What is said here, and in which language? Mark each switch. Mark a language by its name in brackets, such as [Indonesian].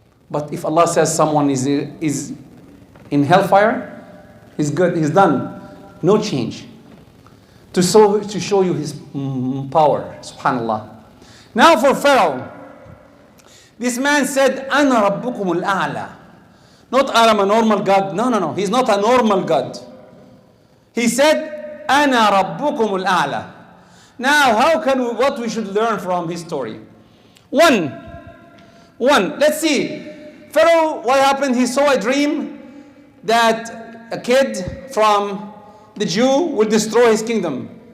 [English] But if Allah says someone is in hellfire, he's good, he's done. No change. To show you his power, subhanallah. Now for Pharaoh. This man said, [Arabic] أَنَا رَبُّكُمُ الْأَعْلَى. [English] Not I'm a normal God. No. He's not a normal God. He said, [Arabic] أَنَا رَبُّكُمُ الْأَعْلَى. [English] Now, what we should learn from his story? One, let's see. Pharaoh, what happened? He saw a dream that a kid from the Jew will destroy his kingdom.